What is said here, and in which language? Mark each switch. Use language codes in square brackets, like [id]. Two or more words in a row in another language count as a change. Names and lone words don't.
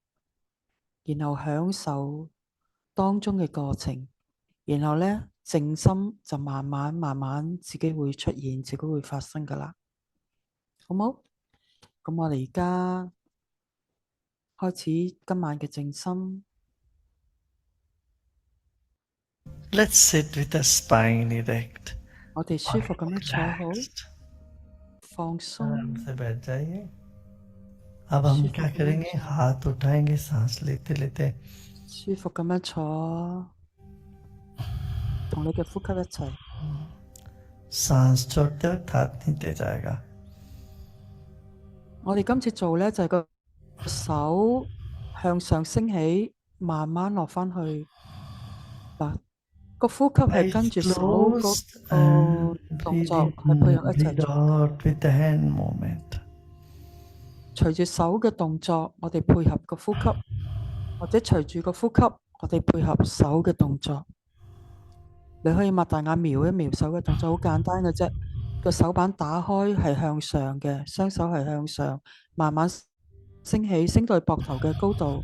[yue] 然後享受當中嘅過程，然後呢，靜心就慢慢慢慢自己會出現，自己會發生㗎喇，好冇？咁我哋而家開始今晚嘅靜心。 [en] Let's sit with the spine erect. [yue] 我哋舒服咁樣坐好， Relaxed. 放 आराम 鬆， [hi] से बैठ जाइए। अब [yue] 舒 हम 服 क्या 咁樣 करेंगे? 坐， [hi] हाथ उठाएंगे सांस लेते लेते। [yue] 舒服咁樣坐，同你嘅呼吸一齊。 [hi] सांस छोड़ते वक्त हाथ नीचे जाएगा। [yue] 我哋今次做呢，就係個手向上升起，慢慢落返去。嗱，個呼吸係 Eyes 跟住手嗰 closed 個 and 動 breathe 作係配 in, 合一齊 breathe 做嘅。 [en] out with the hand movement. [yue] 隨住手嘅動作，我哋配合個呼吸，或者隨住個呼吸，我哋配合手嘅動作。你可以擘大眼瞄一瞄手嘅動作，好簡單嘅啫。個手板打開係向上嘅，雙手係向上，慢慢升起，升到去膊頭嘅高度。